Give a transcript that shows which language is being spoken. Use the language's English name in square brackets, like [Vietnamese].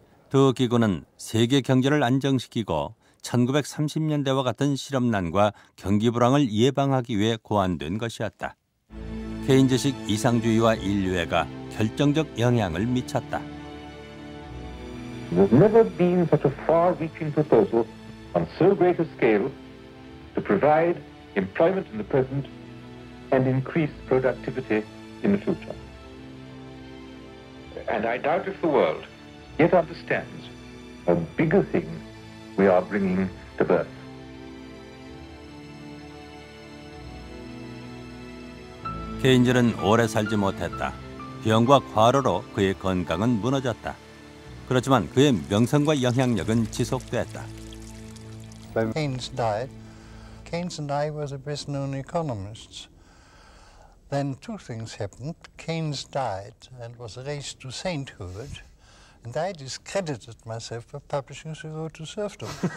[Korean] 두 기구는 세계 경제를 안정시키고 1930년대와 같은 실업난과 경기 불황을 예방하기 위해 고안된 것이었다. 케인즈식 이상주의와 인류애가 결정적 영향을 미쳤다. [English] There's never been such a far-reaching proposal on so great a scale to provide employment in the present and increase productivity in the future. And I doubt if the world yet understands how big a thing we are bringing to birth. [Korean] 케인즈는 오래 살지 못했다. 병과 과로로 그의 건강은 무너졌다. 그렇지만 그의 명성과 영향력은 지속됐다. [English] When Keynes died, Keynes and I were the best-known economists. Then two things happened. Keynes died and was raised to sainthood. And I discredited myself by publishing The Road to Serfdom.